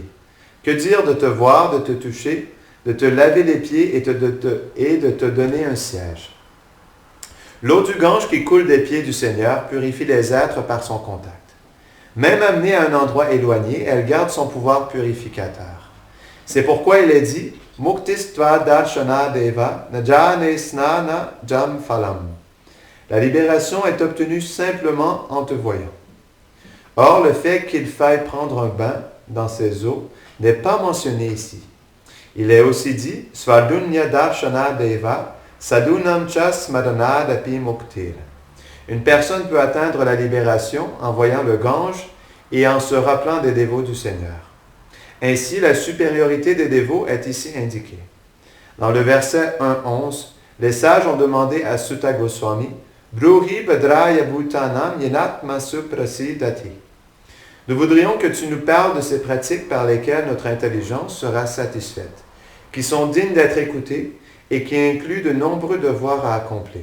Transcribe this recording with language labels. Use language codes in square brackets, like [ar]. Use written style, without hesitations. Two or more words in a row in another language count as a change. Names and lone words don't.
[fr] Que dire de te voir, de te toucher, de te laver les pieds et de te donner un siège? L'eau du Gange qui coule des pieds du Seigneur purifie les êtres par son contact. Même amenée à un endroit éloigné, elle garde son pouvoir purificateur. C'est pourquoi il est dit « [sa] मुक्तिस्त्व दर्शन देव न जाने स्नान जं फलम् [fr] » La libération est obtenue simplement en te voyant. Or, le fait qu'il faille prendre un bain dans ces eaux n'est pas mentionné ici. Il est aussi dit « [sa] स्वर्धुन्य दर्शन देव साधूनां च स्मरणादपि मुक्तिर् [fr] » Une personne peut atteindre la libération en voyant le Gange et en se rappelant des dévots du Seigneur. Ainsi, la supériorité des dévots est ici indiquée. Dans le verset 1-11, les sages ont demandé à Sutta Goswami « [sa] ब्रूहि भद्राय भूतानां येनात्मा सुप्रसीदति [fr] » Nous voudrions que tu nous parles de ces pratiques par lesquelles notre intelligence sera satisfaite, qui sont dignes d'être écoutées et qui incluent de nombreux devoirs à accomplir.